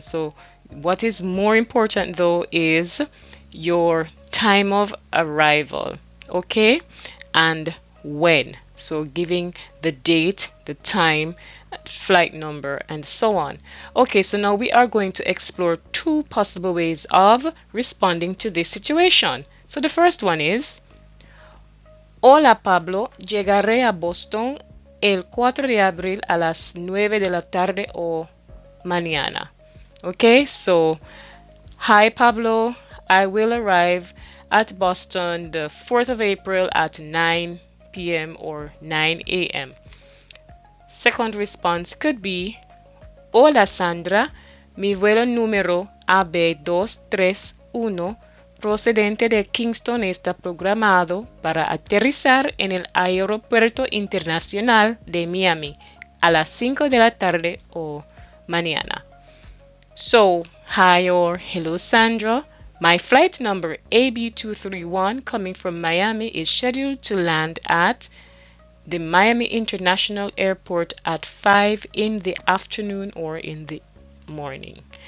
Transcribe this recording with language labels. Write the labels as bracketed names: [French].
[English] So what is more important though is your time of arrival, okay, and when. So giving the date, the time, flight number, and so on. Okay, so now we are going to explore 2 possible ways of responding to this situation. So the first one is: [Spanish] hola Pablo, llegaré a Boston el 4 de abril a las 9 de la tarde o mañana. [English] Okay, so hi Pablo, I will arrive at Boston the 4th of April at 9 p.m. or 9 a.m. Second response could be: [Spanish] hola Sandra, mi vuelo número AB231 procedente de Kingston está programado para aterrizar en el Aeropuerto Internacional de Miami a las 5 de la tarde o mañana. [English] So, hi or hello Sandra, my flight number AB231 coming from Miami is scheduled to land at the Miami International Airport at 5 in the afternoon or in the morning.